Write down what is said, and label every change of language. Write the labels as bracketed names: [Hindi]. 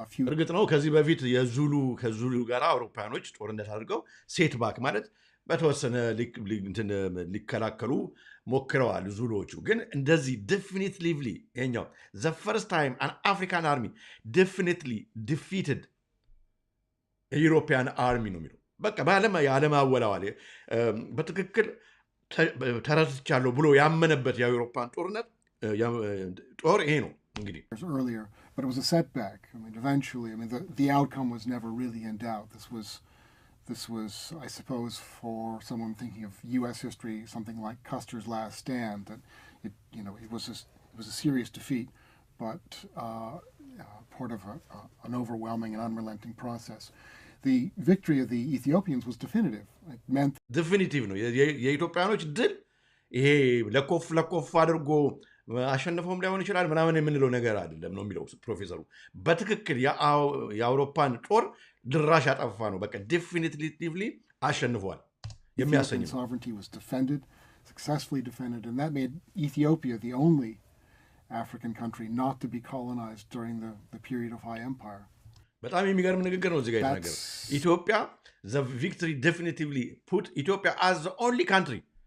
[Amharic] እርግጥ ነው ከዚህ በፊት ከዙሉ ጋር አውሮፓኖች ጦርነት አድርገው ሴት ባክ ማለት በተወሰነ ሊከላከሉ ሞክረዋል ዙሉዎቹ። ግን እንደዚህ definitely ይሄኛው [English] the first time an African army definitely defeated a European army [Amharic] ነው የሚለው። በቃ የዓለም አወላዋል በትክክል ተረድቻለሁ ብሎ ያመነበት የአውሮፓን ጦርነት ጦር ይሄ ነው እንግዲህ። [English] Earlier, but it was a setback. I mean, eventually, the outcome was never really in doubt. This was, I suppose, for someone thinking of U.S. history, something like Custer's Last Stand. That it was a serious defeat, but part of an overwhelming and unrelenting process. The victory of the Ethiopians was definitive. It meant [Amharic] definitive ነው የኢትዮጵያኖች ድል። ይሄ ለኮፍ አድርጎ አሸነፈውም ሊሆን ይችላል ምናምን የምንለው ነገር አይደለም ነው የሚለው ፕሮፌሰሩ። በትክክል የአውሮፓን ጦር ድራሽ ያጠፋ ነው። በቃ definitively አሸንፏል የሚያሰኝ ነው። [English] Sovereignty was defended, successfully defended, and that made Ethiopia the only African country not to be colonized during the period of high empire. [Amharic] በጣም የሚገርም ንግግር ነው እዚህ ጋር የተናገረው። ኢትዮጵያ [English] the victory definitively put Ethiopia as the only country